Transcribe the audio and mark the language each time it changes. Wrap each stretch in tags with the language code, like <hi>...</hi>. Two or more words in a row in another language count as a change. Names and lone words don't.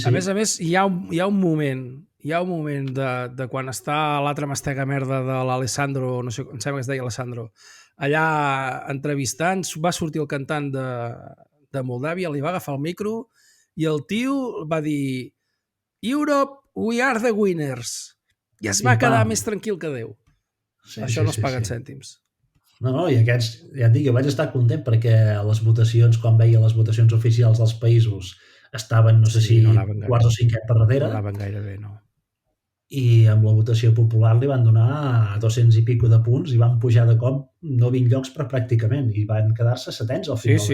<ca>A més, hi ha un moment de quan està l'altra mastega merda de l'Alessandro, no sé, em sembla que es deia Alessandro, allà entrevistant, va sortir el cantant de Moldàvia, li va agafar el micro i el tio va dir</ca> <en>Europe, we are the winners.</en> <ca>I es va quedar més tranquil que Déu. Això no es paguen cèntims. No, i aquests, ja et dic, jo vaig estar content perquè les votacions, quan veia les votacions oficials dels països, estaven, no sé si quarts o cinquè per darrere. No anaven gaire bé, no. I amb la votació popular li van donar 200 i pico de punts i van pujar de cop 20 llocs pràcticament i van quedar-se setens al final.</ca>